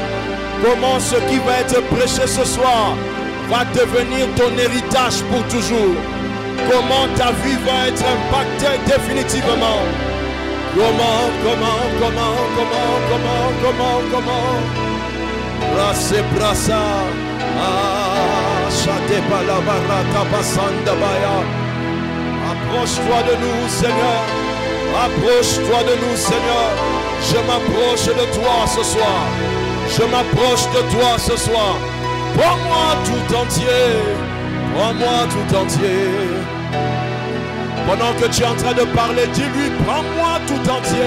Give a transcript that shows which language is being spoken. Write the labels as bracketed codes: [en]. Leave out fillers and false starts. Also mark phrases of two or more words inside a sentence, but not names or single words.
[fr] Comment ce qui va être prêché ce soir va devenir ton héritage pour toujours. Comment ta vie va être impactée définitivement. Comment. Brasser, brassa. Chate palabarata basanda baya. Approche-toi de nous, Seigneur. Approche-toi de nous, Seigneur. Je m'approche de toi ce soir. Je m'approche de toi ce soir. Prends-moi tout entier. Prends-moi tout entier. Pendant que tu es en train de parler, dis-lui, prends-moi tout entier.